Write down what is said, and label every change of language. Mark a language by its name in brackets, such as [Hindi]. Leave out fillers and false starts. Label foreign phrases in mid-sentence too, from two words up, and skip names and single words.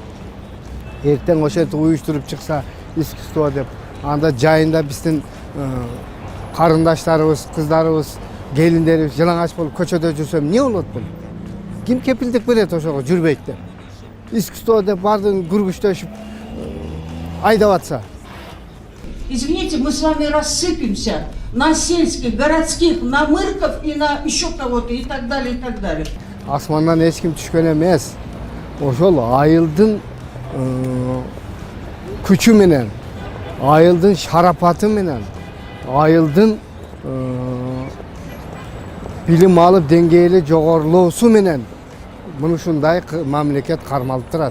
[Kyrgyz] Эртең ошентип уюштуруп чыкса искусство деп, анда жайында биздин карындаштарыбыз, кыздарыбыз, келиндерибиз жалаңач болуп көчөдө жүрсөм эмне болот бул? Ким кепилдик берет ошого жүрбөйт деп? Искусство деп бардын күргүчтөшүп айдап атса. [Russian] Извините, мы с вами рассыпемся на сельских, городских, на мырков и на еще кого-то и так далее, и так далее. [Kyrgyz] Асмандан эч ким түшкөн эмес. Ошол айылдын күчү менен, айылдын шарапаты менен, айылдын билим алып деңгээли жогорулоосу менен мынушундай мамлекет кармалып турат.